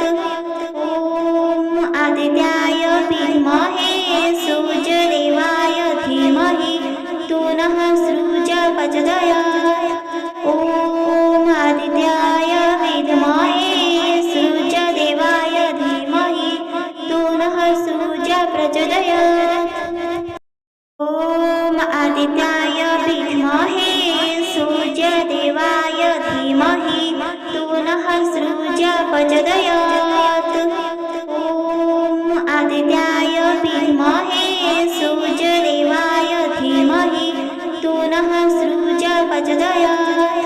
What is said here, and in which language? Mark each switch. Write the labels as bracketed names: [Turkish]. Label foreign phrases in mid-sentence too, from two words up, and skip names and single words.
[Sanskrit] ଓମ୍ ଆଦିତ୍ୟାୟ ବିଦ୍ମହେ ସୂର୍ଯ୍ୟଦେବାୟ ଧୀମହି ତନ୍ନଃ ସୂର୍ଯ୍ୟः ପ୍ରଚୋଦୟାତ୍। ଓମ୍ ଆଦିତ୍ୟାୟ ବିଦ୍ମହେ ସୂର୍ଯ୍ୟଦେବାୟ ଧୀମहि ତନ୍ନଃ ସୂର୍ଯ୍ୟः ପ୍ରଚୋଦୟାତ୍। ओम आदित्याय विद्महे सूर्यदेवाय धीमहि तन्नः सूर्यः प्रचोदयात्। ओम आदित्याय विद्महे सूर्यदेवाय धीमहि तन्नः सूर्यः प्रचोदयात्।